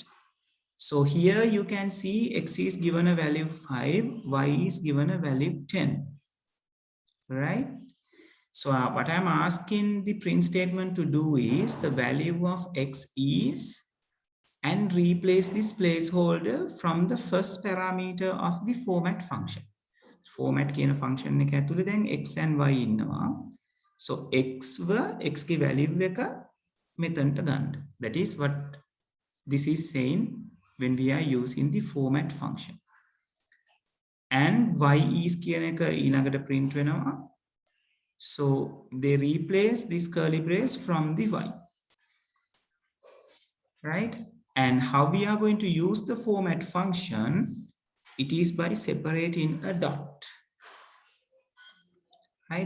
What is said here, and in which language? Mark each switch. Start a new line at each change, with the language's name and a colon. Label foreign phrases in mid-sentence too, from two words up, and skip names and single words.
English: So here you can see x is given a value 5, y is given a value 10. Right? So what I'm asking the print statement to do is the value of x is, and replace this placeholder from the first parameter of the format function.
Sinhala: Format කියන function එක ඇතුලේ දැන්
English: x and y
Sinhala: ඉන්නවා. So x ගේ value එක මෙතනට ගන්න.
English: That is what this is saying when we are using the format function. And y is
Sinhala: කියන එක ඊළඟට print වෙනවා.
English: So they replace this curly brace from the y. Right? And how we are going to use the format function, it is by separating a dot. Right?